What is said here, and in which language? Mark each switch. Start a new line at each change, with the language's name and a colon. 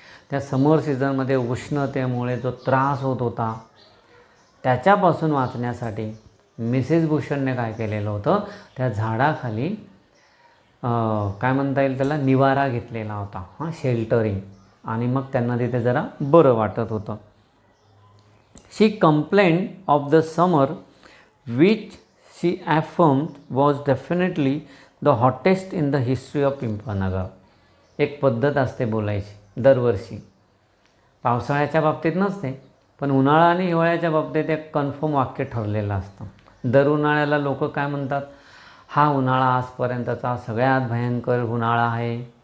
Marathi: त्या समर सीझनमध्ये उष्णतेमुळे जो त्रास होत होता त्याच्यापासून वाचण्यासाठी मिसेस भूषणने काय केलेलं होतं, त्या झाडाखाली काय म्हणता येईल त्याला, निवारा घेतलेला होता, शेल्टरिंग. आणि मग त्यांना तिथे जरा बरं वाटत होतं.
English: She complained of the summer which she affirmed was definitely the hottest in the history of Pimpalnagar.
Marathi: एक पद्धत असते बोलायची दरवर्षी, पावसाळ्याच्या बाबतीत नसते, पण उन्हाळा आणि हिवाळ्याच्या बाबतीत एक कन्फर्म वाक्य ठरलेलं असतं. दर उन्हाळ्याला लोक काय म्हणतात, हा उन्हाळा आजपर्यंतचा सगळ्यात भयंकर उन्हाळा आहे.